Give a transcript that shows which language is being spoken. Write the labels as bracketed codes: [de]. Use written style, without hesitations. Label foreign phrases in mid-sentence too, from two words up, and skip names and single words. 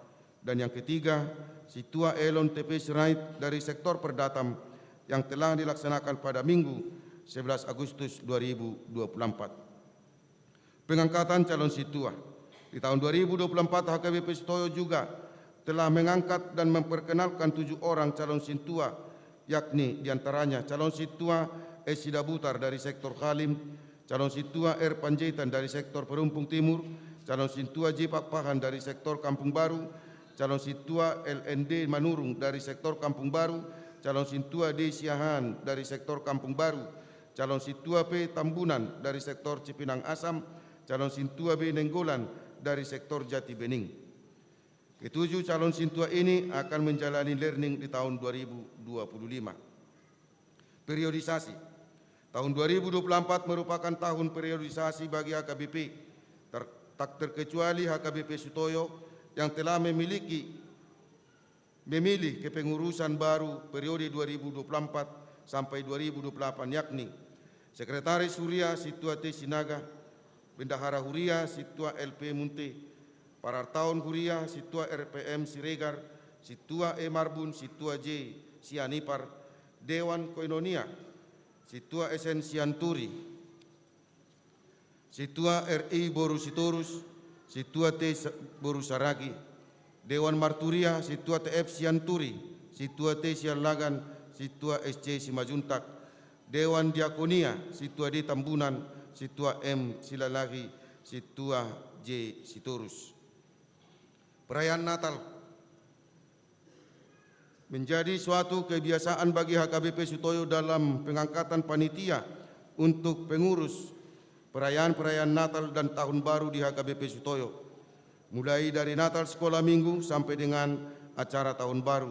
[id] Dan yang ketiga, Situa Elon TP Sirait dari sektor Perdatam yang telah dilaksanakan pada Minggu 11 Agustus 2024. Pengangkatan calon Situa. Di tahun 2024, HKBP Sutoyo juga telah mengangkat dan memperkenalkan 7 orang calon Situa, yakni diantaranya calon Situa S. Sidabutar dari sektor Halim, calon Situa R. Panjaitan dari sektor Perumpung Timur, calon Situa J. Pakpahan dari sektor Kampung Baru, calon Situa LND Manurung dari sektor Kampung Baru, calon Situa D. Siahan dari sektor Kampung Baru, calon Situa P. Tambunan dari sektor Cipinang Asam, calon Situa B. Nenggolan dari sektor Jati Bening. Ketujuh calon Situa ini akan menjalani learning di tahun 2025. Periodisasi. Tahun 2024 merupakan tahun periodisasi bagi HKBP, tak terkecuali HKBP Sutoyo yang telah memilih kepengurusan baru periode 2024 sampai 2028, yakni Sekretaris Huria Situa T. Sinaga, Bendahara Huria Situa LP Munte, Parartaun Huria Situa RPM Siregar, Situa E. Marbun Situa J. Sianipar, Dewan Koinonia Situa SN Sianturi, Situa RI Boru Sitorus, Situa T. Boru Saragi, Dewan Marturia Situa TF Sianturi, Situa T. Sialagan, Situa SC Simajuntak, Dewan Diakonia Situa D. Tambunan, Situa M. Silalagi, Situa J. Sitorus. Perayaan Natal menjadi suatu kebiasaan bagi HKBP Sutoyo dalam pengangkatan panitia untuk pengurus perayaan-perayaan Natal dan Tahun Baru di HKBP Sutoyo, mulai dari Natal Sekolah Minggu sampai dengan acara Tahun Baru.